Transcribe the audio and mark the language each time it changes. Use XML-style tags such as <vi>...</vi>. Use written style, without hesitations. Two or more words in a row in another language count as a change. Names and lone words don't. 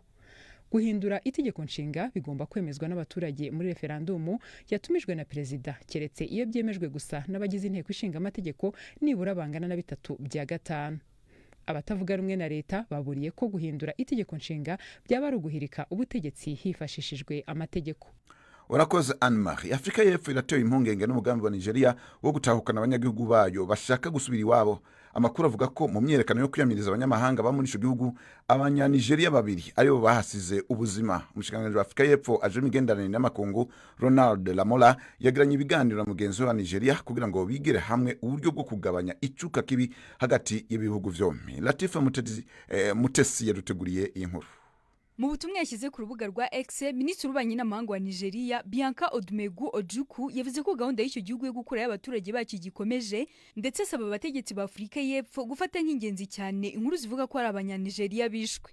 <rw>Guhindura itegeko nshinga bigomba kwemezwa n'abaturage muri referandumu yatumijwe na perezida, keretse iyo byemejwe gusa n'abagize inteko ishinga amategeko nibura bangana na 3/5. Abatavuga rumwe na leta baburiye ko guhindura itegeko nshinga byaba ari uguhirika ubutegetsi hifashishijwe amategeko. Urakoze Anne-Marie. Afrika y'Epfo iratewe impungenge n'umugambi wa Nigeria wo gutahukana abanyagihugu bayo bashaka gusubira iwabo.</rw> <rn>Amakuru avuga ko mu myerekano yo kwiyamiriza abanyamahanga ba muri ico gihugu, abanya-Nigeria babiri aribo bahasize ubuzima. Umushikiranganji wa Afrika y'Epfo aje imigenderanire n'amakungu Ronald Lamola yagiranye ibiganiro na mugenzi wa Nigeria kugira ngo bigire hamwe uburyo bwo kugabanya icuka kibi hagati y'ibihugu vyombi. Latifa Mutesi yaduteguriye iyi nkuru.</rn> <rw>Mu butumwa yashyize ku rubuga rwa X, Minisitiri w'Ububanyi n'Amahanga wa Nigeria Bianca Odumegu Ojukwu yavuze ko gahunda y'icyo gihugu yo gukura y'abaturage bacyo gikomeje, ndetse asaba abategetsi ba Afrika y'Epfo gufata nk'ingenzi cyane inkuru zivuga ko ari abanya-Nigeria bishwe.</rw>